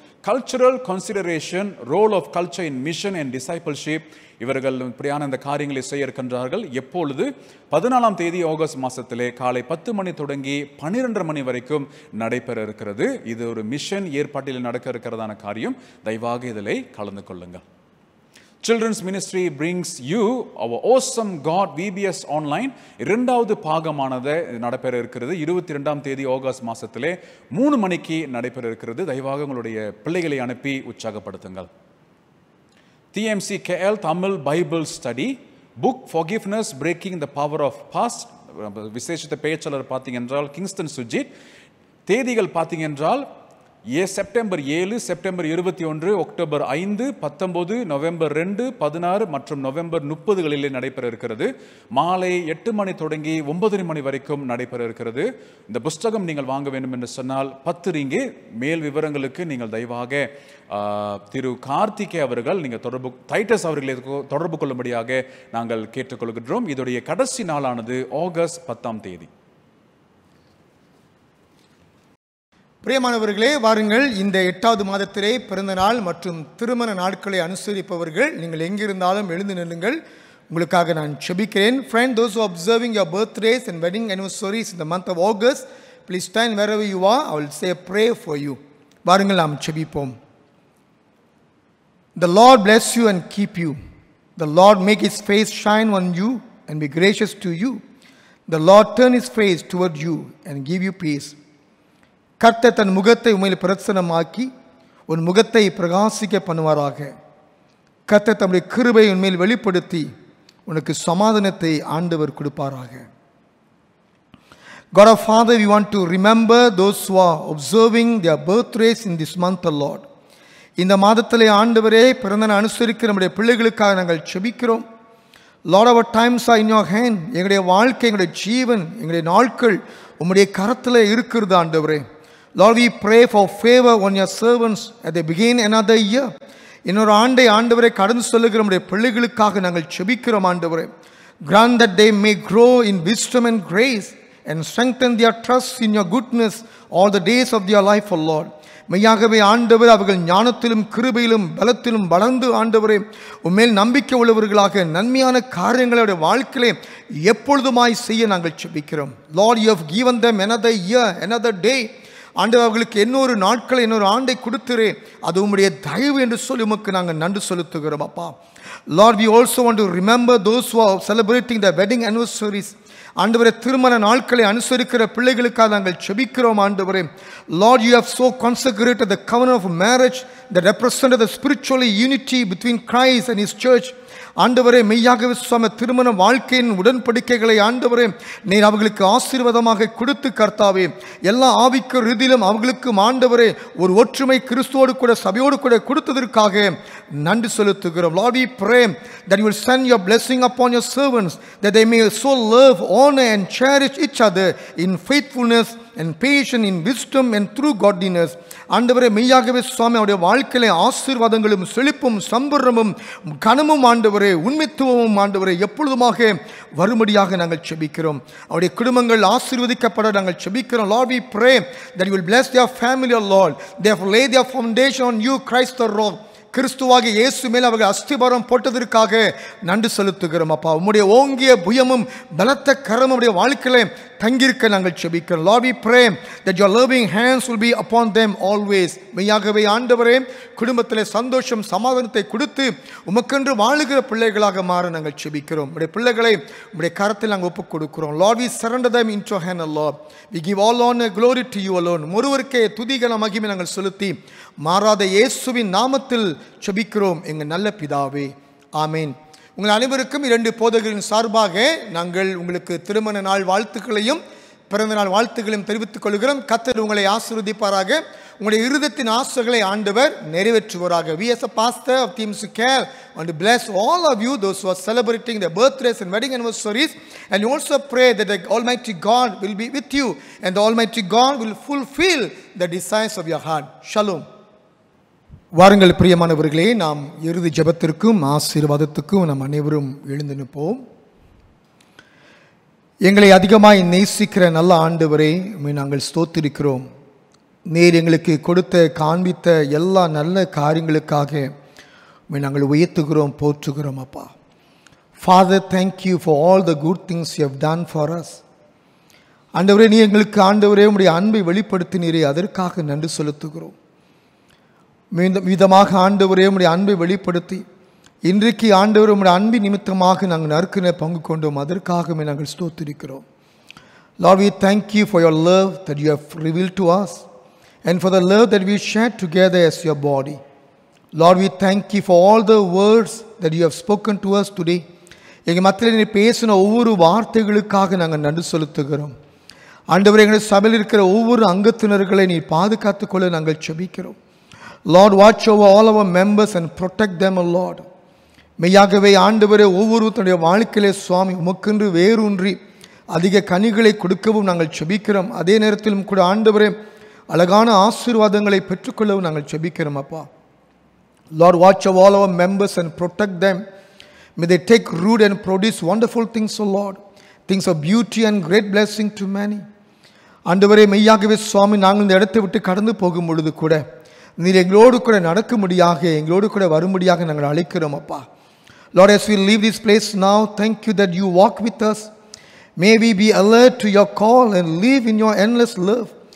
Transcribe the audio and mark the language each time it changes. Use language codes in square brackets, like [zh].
[en] Cultural consideration, role of culture in mission and discipleship. [ta] இவர்கள் இப்படியான இந்த காரியங்களை செய்ய இருக்கின்றார்கள். எப்பொழுது 14ஆம் தேதி ஆகஸ்ட் மாதத்திலே காலை 10 மணி தொடங்கி 12:30 மணி வரைக்கும் நடைபெற இருக்கிறது. இது ஒரு மிஷன் ஏற்பாட்டில் நடக்க இருக்கிறதான காரியம். தயவாக இதில் கலந்து கொள்ளுங்கள். [en] Children's Ministry brings you our awesome God VBS online [ta] 2வது பாகமானது நடைபெற இருக்கிறது. 22ஆம் தேதி ஆகஸ்ட் மாதத்திலே 3 மணிக்கு நடைபெற இருக்கிறது. தயவாக உங்களுடைய பிள்ளைகளை அனுப்பி உற்சாகப்படுத்துங்கள். [en] TMC KL Tamil Bible study book Forgiveness Breaking the Power of Past. [ta] விசேஷித்த பேச்சாளர் பார்த்தீங்க என்றால் கிங்ஸ்டன் சுஜித். தேதிகள் பார்த்தீங்க என்றால் செப்டம்பர் 7, செப்டம்பர் 21, அக்டோபர் 5, 19, நவம்பர் 2, 16 மற்றும் நவம்பர் 30 நடைபெற இருக்கிறது. மாலை 8 மணி தொடங்கி 9 மணி வரைக்கும் நடைபெற இருக்கிறது. இந்த புஸ்தகம் நீங்கள் வாங்க வேண்டும் என்று சொன்னால் 10 ரிங்கே. மேல் விவரங்களுக்கு நீங்கள் தயவாக திரு கார்த்திகே அவர்கள் டைட்டஸ் அவர்களை தொடர்பு கொள்ளும்படியாக நாங்கள் கேட்டுக்கொள்கின்றோம். இதோடைய கடைசி நாளானது ஆகஸ்ட் 10ஆம் தேதி. பிரியமானவர்களே, வாருங்கள். இந்த 8வது மாதத்திலே பிறந்த நாள் மற்றும் திருமண நாட்களை அனுசரிப்பவர்கள் நீங்கள் எங்கிருந்தாலும் எழுந்து நில்லுங்கள். உங்களுக்காக நான் செபிக்கிறேன். [en] Friend, those who are observing your birthdays and wedding anniversaries in the month of August, Please stand wherever you are. I will say a prayer for you. [ta] வாருங்கள் நாம் செபிப்போம். [en] The Lord bless you and keep you. The Lord make his face shine on you and be gracious to you. The Lord turn his face toward you and give you peace. [ta] கர்த்தர் தன் முகத்தை உம்மில் பிரசன்னமாக்கி உன் முகத்தை பிரகாசிக்க பண்ணுவாராக. கர்த்தர் தம்முடைய கிருபையை உன்மேல் வெளிப்படுத்தி உனக்கு சமாதானத்தை ஆண்டவர் கொடுப்பாராக. [en] God our Father, we want to remember those who are observing their birthdays in this month, O Lord. [ta] இந்த மாதத்திலே ஆண்டவரே பிறந்தநாள் அனுசரிக்கிற நம்முடைய பிள்ளைகளுக்காக நாங்கள் செபிக்கிறோம். [en] Lord, our times are in your hand. [ta] எங்களுடைய வாழ்க்கை, எங்களுடைய ஜீவன், எங்களுடைய நாட்கள் உம்முடைய கரத்திலே இருக்கிறது ஆண்டவரே. [en] Lord, we pray for favor on your servants as they begin another year. [ta] இன்னொரு ஆண்டை ஆண்டவரை கடந்து சொல்லுகிற நம்முடைய பிள்ளைகளுக்காக நாங்கள் செபிக்கிறோம் ஆண்டவரே. [en] Grant that they may grow in wisdom and grace and strengthen their trust in your goodness all the days of their life, O Lord. [ta] மெய்யாகவே ஆண்டவர் அவர்கள் ஞானத்திலும் கிருபையிலும் பலத்திலும் வளர்ந்து ஆண்டவரே உம்மேல் நம்பிக்கை உள்ளவர்களாக நன்மையான காரியங்களுடைய வாழ்க்கையிலே எப்பொழுதுமாய் செய்ய நாங்கள் செபிக்கிறோம். [en] Lord, you have given them another year, another day. [ta] ஆண்டவர் அவர்களுக்கு இன்னொரு நாட்களை இன்னொரு ஆண்டை கொடுத்துறே, அது உம்முடைய தயவு என்று சொல்லி உமக்கு நாங்கள் நன்றி செலுத்துகிறோம் அப்பா. [en] Lord, we also want to remember those who are celebrating their wedding anniversaries. [ta] ஆண்டவரே திருமண நாட்களை அனுசரிக்கிற பிள்ளைகளுக்காக நாங்கள் செபிக்கிறோம் ஆண்டவரே. [en] Lord, you have so consecrated the covenant of marriage that represented the spiritual unity between Christ and his church. [ta] ஆண்டவரே மெய்யாகவே சுவாமி திருமண வாழ்க்கையின் உடன்படிக்கைகளை ஆண்டவரே நீர் அவர்களுக்கு ஆசீர்வாதமாக கொடுத்து கர்த்தாவே எல்லா ஆவிக்கு ரீதியிலும் அவர்களுக்கு ஆண்டவரே ஒரு ஒற்றுமை கிறிஸ்துவோடு கூட சபையோடு கூட கொடுத்ததற்காக நன்றி செலுத்துகிறோம். [en] Lord, we pray that you will send your blessing upon your servants, that they may so love, honor and cherish each other in faithfulness and patience, in wisdom and through godliness. [ta] ஆண்டவரே மெய்யாகவே சுவாமி அவருடைய வாழ்க்கையிலே ஆசீர்வாதங்களும் செழிப்பும் சம்பூர்ணமும் கனமும் ஆண்டவரே உண்மைத்துவமும் ஆண்டவரே எப்பொழுதுமாக வரும்படியாக நாங்கள் செபிக்கிறோம். அவருடைய குடும்பங்கள் ஆசீர்வதிக்கப்பட நாங்கள் செபிக்கிறோம். [en] Lord, we pray that you will bless their family, O Lord. Therefore lay their foundation on you, Christ the rock. [ta] கிறிஸ்துவாகிய இயேசு மேல் அவர்கள் அஸ்திபாரம் போட்டதற்காக நன்றி செலுத்துகிறோம் அப்பா. உம்முடைய ஓங்கிய புயமும் பலத்த கரமும் உடைய வாழ்க்கையிலே தங்கியிருக்க நாங்கள் செபிக்கிறோம். [en] Lord, we pray that your loving hands will be upon them always. [ta] மெய்யாகவே ஆண்டவரே குடும்பத்திலே சந்தோஷம் சமாதானத்தை கொடுத்து உமக்கென்று வாழுகிற பிள்ளைகளாக மாற நாங்கள் செபிக்கிறோம். உடைய பிள்ளைகளை உடைய கரத்தில் நாங்கள் ஒப்புக் கொடுக்கிறோம். [en] Lord, we surrender them into your hand, Lord. We give all honor glory to you alone. [ta] ஒருவருக்கே துதிகன மகிமை நாங்கள் செலுத்தி மாறாத இயேசுவின் நாமத்தில் செபிக்கிறோம் எங்கள் நல்ல பிதாவே, ஆமேன். உங்கள் அனைவருக்கும் 2 போதகரின் சார்பாக நாங்கள் உங்களுக்கு திருமண நாள் வாழ்த்துக்களையும் பிறந்த நாள் வாழ்த்துக்களையும் தெரிவித்துக் கொள்கிறோம். கர்த்தர் உங்களை ஆசீர்வதிப்பாராக. உங்களுடைய இருதயத்தின் ஆசைகளை ஆண்டவர் நிறைவேற்றுவாராக. [en] We as a pastor of Team Care want to bless all of you, those who are celebrating their birthdays and wedding anniversaries, and you also pray that the Almighty God will be with you and the Almighty God will fulfill the desires of your heart. Shalom. [ta] வாருங்கள் பிரியமானவர்களே, நாம் இறுதி ஜெபத்திற்கும் ஆசீர்வாதத்துக்கும் நம் அனைவரும் எழுந்து நிற்போம். எங்களை அதிகமாய் நேசிக்கிற நல்ல ஆண்டவரே, நாங்கள் ஸ்தோத்திரிக்கிறோம். நீர் எங்களுக்கு கொடுத்த காண்பித்த எல்லா நல்ல காரியங்களுக்காக நாங்கள் உயர்த்துகிறோம், போற்றுகிறோம் அப்பா. [en] Father, thank you for all the good things you have done for us. [ta] ஆண்டவரே, நீ எங்களுக்கு ஆண்டவரே உம்முடைய அன்பை வெளிப்படுத்தினீரே, அதற்காக நன்றி செலுத்துகிறோம். விதமாக ஆண்டவரே உம்முடைய அன்பை வெளிப்படுத்தி இன்றைக்கு ஆண்டவர் உம்முடைய அன்பின் நிமித்தமாக நாங்கள் நற்கிற பங்கு கொண்டோம், அதற்காகவே நாங்கள் ஸ்தோத்திரிக்கிறோம். [en] Lord, we thank you for your love that you have revealed to us and for the love that we share together as your body. Lord, we thank you for all the words that you have spoken to us today. [ta] எங்கள் மத்தியில் நீ பேசின ஒவ்வொரு வார்த்தைகளுக்காக நாங்கள் நன்றி செலுத்துகிறோம். ஆண்டவரே, எங்கள் சபையில் இருக்கிற ஒவ்வொரு அங்கத்தினர்களை நீ பாதுகாத்துக் கொள்ள நாங்கள் செபிக்கிறோம். [en] Lord, watch over all our members and protect them, O Lord. [ta] மெய்யாகவே ஆண்டவரே ஒவ்வொருத்தருடைய வாழ்க்கையிலே சுவாமி உமக்கென்று வேரூன்றி அதிக கனிகளை கொடுக்கவும் நாங்கள் செபிக்கிறோம். அதே நேரத்திலும் கூட ஆண்டவரே அழகான ஆசீர்வாதங்களை பெற்றுக்கொள்ளவும் நாங்கள் செபிக்கிறோம் அப்பா. [en] Lord, watch over all our members and protect them. May they take root and produce wonderful things, O Lord. Things of beauty and great blessing to many. [ta] ஆண்டவரே மெய்யாகவே சுவாமி நாங்கள் இந்த இடத்தை விட்டு கடந்து போகும் பொழுது கூட நீர் எங்களோடு கூட நடக்கும்படியாக எங்களோடு கூட வரும்படியாக நாங்கள் அழைக்கிறோம் அப்பா. [en] Lord, as we leave this place now, thank you that you walk with us May we be alert to your call and live in your endless love.